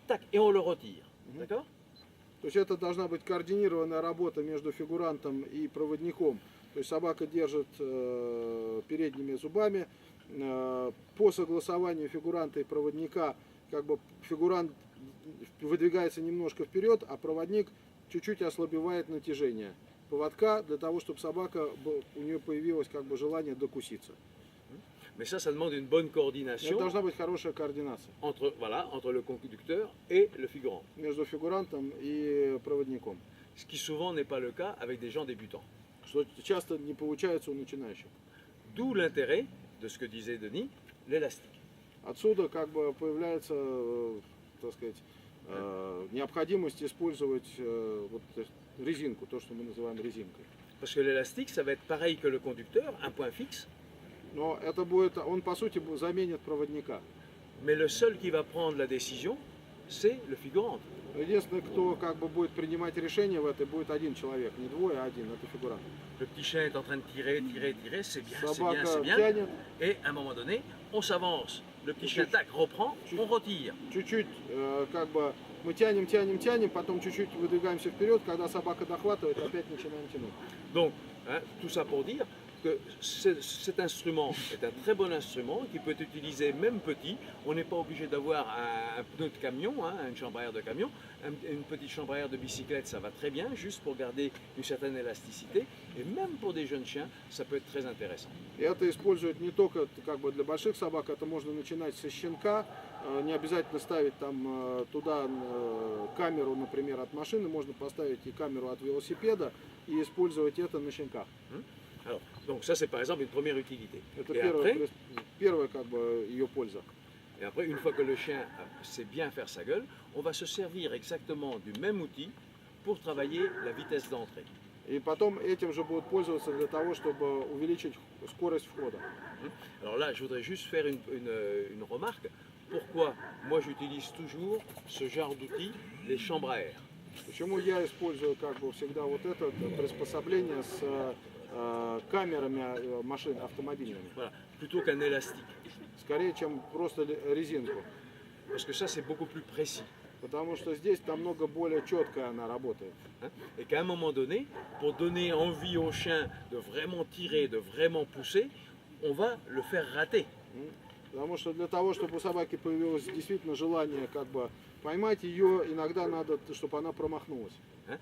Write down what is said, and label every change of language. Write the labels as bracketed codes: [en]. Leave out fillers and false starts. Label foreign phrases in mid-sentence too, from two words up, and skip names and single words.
[fr] Tac, et on le retire. D'accord? [ru] То есть это должна быть координированная работа между фигурантом и проводником. То есть собака держит передними зубами. По согласованию фигуранта и проводника, как бы фигурант выдвигается немножко вперед, а проводник чуть-чуть ослабевает натяжение поводка для того, чтобы собака, у нее появилось как бы желание докуситься. [fr] Mais ça demande une bonne [ru] Это [fr] coordination [ru] должна быть хорошая координация [fr] entre, voilà, entre le conducteur et le figurant. [ru] между фигурантом и проводником. [fr] Ce qui souvent n'est pas le cas avec des gens débutants. [ru] Что часто не получается у начинающих. [fr] D'où l'intérêt de ce que disait Denis, l'élastique. [ru] Отсюда как бы появляется, так сказать, необходимость использовать вот резинку, то, что мы называем резинкой. [fr] Parce que l'élastique, ça va être pareil que le conducteur, un point fixe, [ru] Но это будет, он по сути заменит проводника. [fr] mais le seul qui va prendre la décision, c'est le figurant. [ru] Единственный, кто как бы будет принимать решение в этой, будет один человек, не двое, а один, это фигурант. [fr] Le petit chien est en train de tirer, tirer, tirer, c'est bien, c'est bien, [ru] Собака [fr] c'est bien. [ru] тянет, [fr] Et à un moment donné, on s'avance. Le petit chien, tac, reprend, on retire. [ru] чуть-чуть как бы мы тянем, тянем, тянем, потом чуть-чуть выдвигаемся вперед, когда собака дохватывает, опять начинаем тянуть. [fr] Donc, tout ça pour dire que cet instrument est un très bon instrument qui peut être utilisé même petit. On n'est pas obligé d'avoir un pneu de camion, une chambre à air de camion. Une petite chambre à air de bicyclette, ça va très bien, juste pour garder une certaine élasticité. Et même pour des jeunes chiens, ça peut être très intéressant. [ru] И это используют не только как бы для больших собак, это можно начинать со щенка, не обязательно ставить там туда камеру, например, от машины, можно поставить и камеру от велосипеда и использовать это на щенках. [fr] Alors, donc ça c'est par exemple une première utilité. [ru] Это [fr] Et après, [ru] первая как бы ее польза. [fr] et après, une fois que le chien sait bien faire sa gueule, on va se servir exactement du même outil pour travailler la vitesse d'entrée. [ru] И потом этим же будут пользоваться для того, чтобы увеличить скорость входа. [fr] Alors là, je voudrais juste faire une remarque. Pourquoi moi j'utilise toujours ce genre d'outil, les chambres à air? [ru] Почему я использую как бы всегда вот это приспособление с камерами машин автомобильными? [fr] Voilà, plutôt qu'un élastique. [ru] Скорее, чем просто резинку. [fr] Parce que ça c'est beaucoup plus précis. [ru] Потому что здесь намного более четко она работает. [fr] hein. Et qu'à un moment donné, pour donner envie au chien de vraiment tirer, de vraiment pousser, on va le faire rater. [ru] Потому что для того, чтобы у собаки появилось действительно желание как бы поймать ее, иногда надо, чтобы она промахнулась. [fr] hein.